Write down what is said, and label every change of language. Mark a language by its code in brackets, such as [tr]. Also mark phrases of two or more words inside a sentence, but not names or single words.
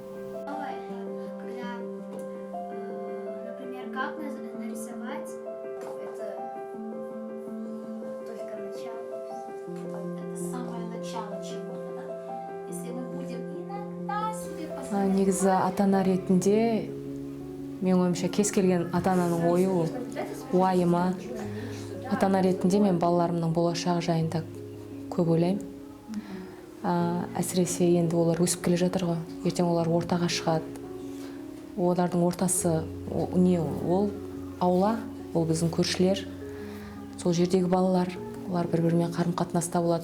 [ru] Как нарисовать, это только начало, это самое начало чего-то, да? Если мы будем иногда себе позволять... [kk] негізі ата-ана ретінде менің ойымша кез келген ата-ананың ойы уайымы. Ата-ана ретінде мен балаларымның болашағы жайында көп ойлаймын. Әсіресе енді олар өсіп келе жатыр ғой. Ертең олар ортаға шығады. Олардың ортасы не ол аула, ол біздің көршілер, сол жердегі балалар, олар бір-бірімен қарым-қатынаста болады.